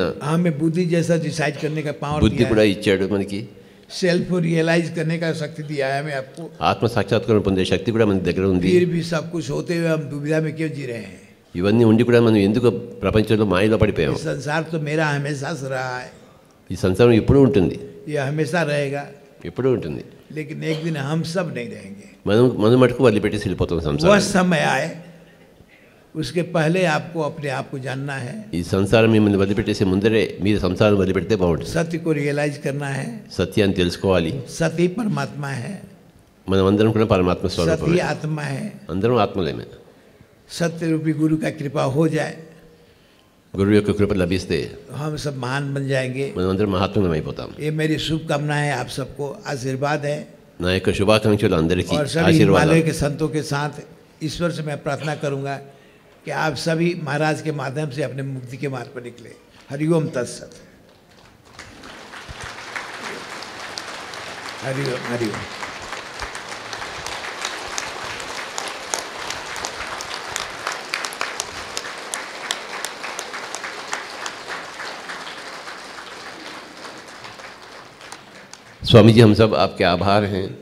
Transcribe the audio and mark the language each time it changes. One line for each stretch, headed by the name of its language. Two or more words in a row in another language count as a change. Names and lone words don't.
Hindi: हमें बुद्धि जैसा डिसाइड करने का पावर
Telugu: బుద్ధి
Hindi: दिया
Telugu: కూడా
Hindi: है.
Telugu: ఇచ్చాడు మనకి.
Hindi: सेल्फ को रियलाइज करने का शक्ति दिया है हमें आपको.
Telugu: ఆత్మ సాక్షాత్కారం పొందే శక్తి కూడా మన దగ్గర ఉంది.
Hindi: फिर भी सब कुछ होते हुए हम दुविधा में क्यों जी रहे हैं?
Telugu: ఇవన్నీ ఉండి కూడా మనం ఎందుకు ప్రపంచంలో మాయలో పడిపోయాం?
Hindi: ये संसार तो मेरा हमेशा से रहा है,
Telugu: ఈ సంసారం ఎప్పుడూ ఉంటుంది,
Hindi: ये हमेशा रहेगा.
Telugu: ఎప్పుడూ ఉంటుంది.
Hindi: लेकिन एक दिन हम सब नहीं रहेंगे.
Telugu: మనం మటుకు వదిలిపెట్టి వెళ్ళిపోతాం
Hindi: वह
Telugu: సంసారం.
Hindi: समय आए, उसके पहले आपको अपने आप को जानना है.
Telugu: ఈ సంసారం మిమ్మల్ని వదిలిపెట్టేసే ముందరే మీరు సంసారం వదిలిపెడితే బాగుంటుంది.
Hindi: सत्य को रियलाइज करना है.
Telugu: సత్యాన్ని తెలుసుకోవాలి.
Hindi: सत्य ही परमात्मा है,
Telugu: మనం అందరం కూడా పరమాత్మ
Hindi: सत्य
Telugu: స్వరూపమే.
Hindi: ही आत्मा है.
Telugu: అందరం ఆత్మలేమే.
Hindi: सत्य रूपी गुरु का कृपा हो जाए,
Telugu: గురువు యొక్క కృప లభిస్తే
Hindi: हम सब महान बन जाएंगे.
Telugu: మనం అందరం మహాత్ములం అయిపోతాం.
Hindi: ये मेरी शुभकामना है, आप सबको आशीर्वाद है.
Telugu: నా యొక్క శుభాకాంక్షలు అందరికీ
Hindi: और सभी
Telugu: ఆశీర్వాదాలు.
Hindi: हिमालय के संतों के साथ ईश्वर से मैं प्रार्थना करूंगा कि आप सभी महाराज के माध्यम से अपने मुक्ति के मार्ग पर निकले. हरिओम तत्सत. हरिओम हरिओम. स्वामी जी, हम सब आपके आभार हैं.